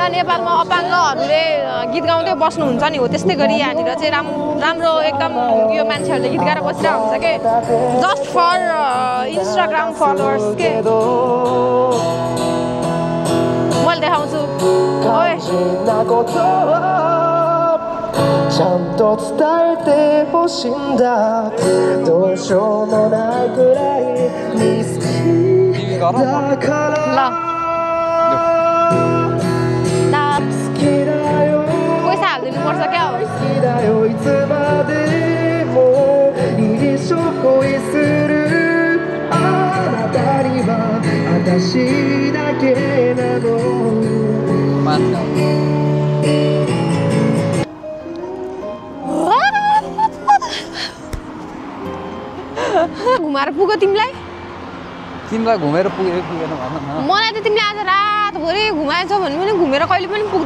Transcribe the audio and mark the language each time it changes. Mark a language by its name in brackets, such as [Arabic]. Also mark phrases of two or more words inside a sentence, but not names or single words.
[Nepali] नेपालमा अपाङ्गहरूले गीत गाउँदै बस्नुहुन्छ नि, हो त्यस्तै गरी यहाँनिर चाहिँ राम्रो एकदम यो मान्छेहरूले गीत गाएर बसिरहेको हुन्छ के, [English] just for Instagram followers [Nepali] के। मैले देखाउँछु ओए [Japanese] ちゃんと伝えてほしいんだどうしようもないくらいに好きだから好きだよ好きだよいつまでも一生恋するあなたには私だけなの [Nepali] घुमाएर पुग्यो तिमीलाई घुमेर पुगेन भन न। मलाई त तिमीले आज रातभरि घुमाएछौ भने पनि घुमेर कहिले पनि पुग्दैन।